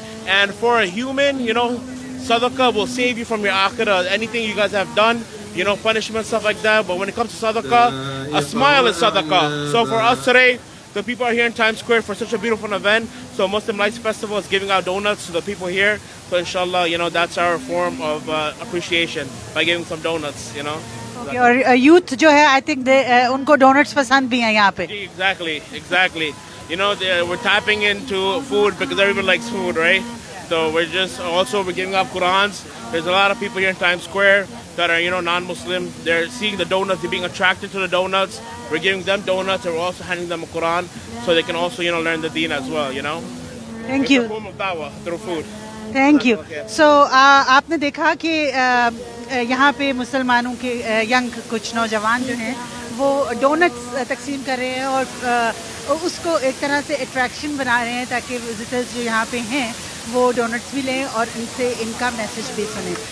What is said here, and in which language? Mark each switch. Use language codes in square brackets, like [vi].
[en] And for a human, sadaqah will save you from your akhirah, anything you guys have done, punishment, stuff like that. But when it comes to sadaqah, a smile is sadaqah. So for us today, the people are here in Times Square for such a beautiful event. So Muslim Lights Festival is giving out donuts to the people here. So inshallah, that's our form of appreciation by giving some donuts, [ur] Okay, اور youth جو ہے, [en] I think [ur] ان کو donuts پسند بھی ہیں یہاں پہ. [en] Exactly. We're tapping into food because everyone likes food, right? So we're giving out Qurans. There's a lot of people here in Times Square that are, non-Muslim. They're seeing the donuts, they're being attracted to the donuts. We're giving them donuts, and we're also handing them a Quran so they can also, learn the deen as well, Thank you. It's a form of dawah through food. Thank you. [ur] So آپ نے دیکھا کہ یہاں پہ مسلمانوں کے young کچھ نوجوان جو ہیں وہ ڈونٹس تقسیم کر رہے ہیں اور اس کو ایک طرح سے اٹریکشن بنا رہے ہیں تاکہ وزٹرز جو یہاں پہ ہیں وہ ڈونٹس بھی لیں اور ان سے ان کا میسیج بھی سنیں.